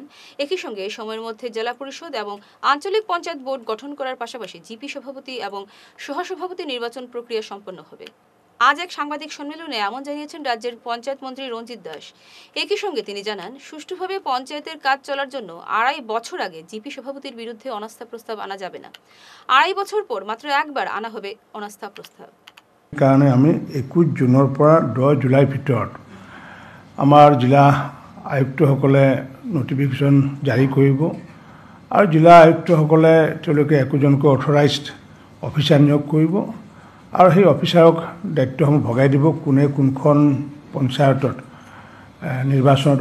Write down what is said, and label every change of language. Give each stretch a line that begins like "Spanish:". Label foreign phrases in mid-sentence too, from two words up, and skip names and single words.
Bangla: একই সঙ্গে সময়ের মধ্যে জেলা পরিষদ এবং আঞ্চলিক পঞ্চায়েত বোর্ড গঠন করার পাশাপাশি জিপি সভাপতি এবং সহসভাপতি নির্বাচন প্রক্রিয়া সম্পন্ন হবে। আজ এক সাংবাদিক সম্মেলনে এমন জানিয়েছেন রাজ্যের পঞ্চায়েত মন্ত্রী রঞ্জিত দাস। একই সঙ্গে তিনি জানান, সুষ্ঠুভাবে পঞ্চায়েতের কাজ চলার জন্য 2.5 বছর আগে জিপি সভাপতির বিরুদ্ধে অনাস্থা প্রস্তাব আনা যাবে না। 2.5 বছর পর মাত্র একবার আনা হবে অনাস্থা প্রস্তাব।
Assamese: কাৰণে আমি 21 জুনৰ পৰা 10 জুলাইৰ ভিতৰত আমাৰ জিলা আয়ুক্তসকলে নটিফিকেশ্যন জাৰি কৰিব আৰু জিলা আয়ুক্তসকলে তেওঁলোকে একোজনকৈ
English: authorized officer
Assamese: নিয়োগ কৰিব আৰু সেই অফিচাৰক দায়িত্বসমূহ ভগাই দিব, কোনে কোনখন পঞ্চায়তত নিৰ্বাচনত